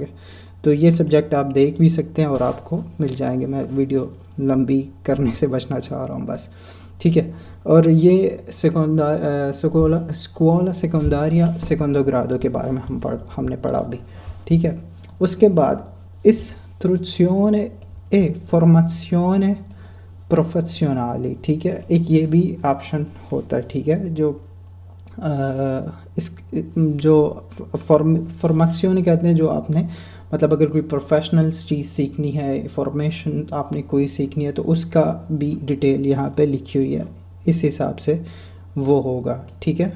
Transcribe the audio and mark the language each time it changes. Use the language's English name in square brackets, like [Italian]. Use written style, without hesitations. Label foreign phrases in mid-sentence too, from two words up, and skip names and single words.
[Urdu] تو یہ سبجیکٹ آپ دیکھ بھی سکتے ہیں اور آپ کو مل جائیں گے. میں ویڈیو لمبی کرنے سے بچنا چاہ رہا ہوں بس، ٹھیک ہے. اور یہ [Italian] scuola secondaria secondo grado [Urdu] کے بارے میں ہم نے پڑھا بھی، ٹھیک ہے. [Italian] उसके बाद इstruzione e formazione professionali, [Urdu] ٹھیک ہے، ایک یہ بھی آپشن ہوتا ہے، ٹھیک ہے، جو اس جو فارمیشن کہتے ہیں، جو آپ نے مطلب اگر کوئی پروفیشنل چیز سیکھنی ہے، فارمیشن آپ نے کوئی سیکھنی ہے تو اس کا بھی ڈیٹیل یہاں پہ لکھی ہوئی ہے، اس حساب سے وہ ہوگا، ٹھیک ہے.